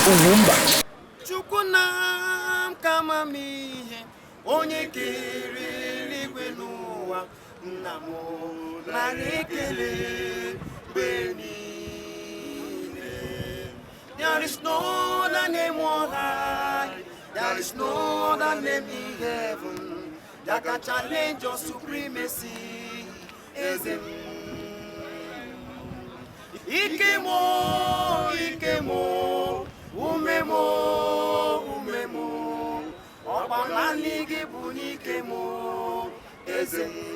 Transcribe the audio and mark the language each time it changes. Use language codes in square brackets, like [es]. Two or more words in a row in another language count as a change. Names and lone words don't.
[ig] Ugwumba. Chukwu na m ka amamihe, onye kere eluigwe n'ụwa, nna m nara ekele mgbe niile. [en] There is no other name on high, there is no other name in heaven that can challenge your supremacy, [ig] eze m. Ike m o, ike m o, ume m o, ume m o, ọkwa naanị gị bụ n'ike m o, eze m.